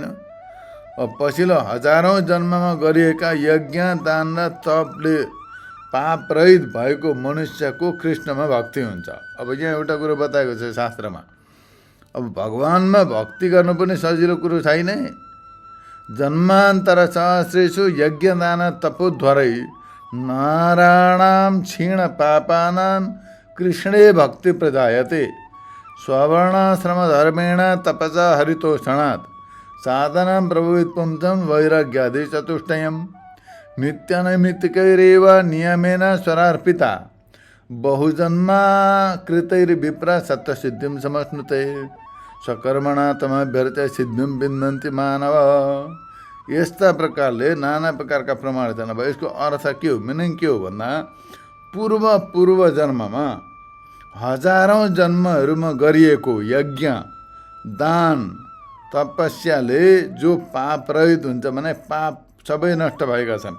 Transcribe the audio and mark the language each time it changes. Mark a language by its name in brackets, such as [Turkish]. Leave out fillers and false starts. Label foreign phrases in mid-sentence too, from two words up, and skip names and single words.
[Nepali] अब पछिल्लो हजारौँ जन्ममा गरिएका यज्ञ दान र तपले पाप रहित भएको मनुष्यको कृष्णमा भक्ति हुन्छ। अब यहाँ एउटा कुरो बताएको छ शास्त्रमा, अब भगवानमा भक्ति गर्नु पनि सजिलो कुरो छैन। [Sanskrit] जन्मान्तर सहस्रेषु यज्ञ दान तपोध्वरै नारायणां क्षीण पापानां कृष्णे भक्ति प्रजायते स्ववर्णाश्रम धर्मेण तपसा हरितोषणात् साधनां प्रभुवित् पुंसं वैराग्यादि चतुष्टयम् नित्यनैमित्तिकैरेव नियमेन स्वरार्पिता बहुजन्मा कृतैर्विप्रा सत्त्वसिद्धिं समश्नुते स्वकर्मणा तमभ्यर्च्य सिद्धिं विन्दन्ति मानव। [Nepali] यस्ता प्रकारले नाना प्रकारका प्रमाण छन्। अब यसको अर्थ के हो, मिनिङ के हो भन्दा पूर्व जन्ममा हजारौँ जन्महरूमा गरिएको यज्ञ दान तपस्याले जो पाप रहित हुन्छ भने पाप सबै नष्ट भएका छन्।